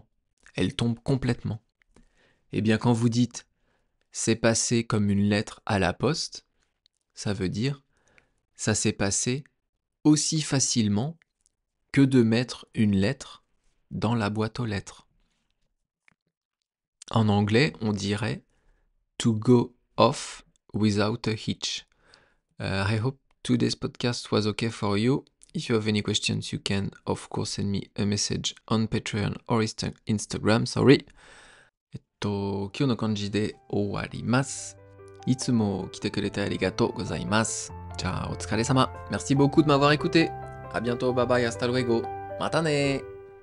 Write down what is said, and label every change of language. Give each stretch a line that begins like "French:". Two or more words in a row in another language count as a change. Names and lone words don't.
French: Elle tombe complètement. Eh bien, quand vous dites « c'est passé comme une lettre à la poste », ça veut dire « ça s'est passé aussi facilement que de mettre une lettre dans la boîte aux lettres ». En anglais, on dirait «
English: to go off without a hitch ». I hope today's podcast was okay for you. If you have any questions, you can, of course, send me a message on Patreon or Instagram, sorry.
Japanese: 今日の漢字で終わります。いつも来てくれてありがとうございます。じゃあ、お疲れ様。
French: Merci beaucoup de m'avoir écouté. À bientôt,
English: bye bye,
Spanish: hasta luego.
Japanese: またね